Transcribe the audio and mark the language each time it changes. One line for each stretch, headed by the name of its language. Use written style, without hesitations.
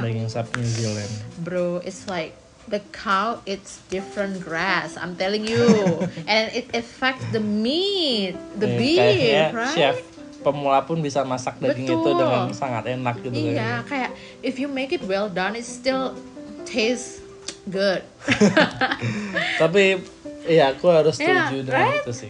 Indonesian: daging sapi New Zealand.
English: Bro, it's like the cow, it's different grass. I'm telling you, and it affects the meat, the beef, right?
Indonesian: Chef pemula pun bisa masak daging itu dengan sangat enak gitu. Iya, kayak
English: if you make it well done, it still tastes good.
Indonesian: Tapi ya aku harus setuju dengan itu sih.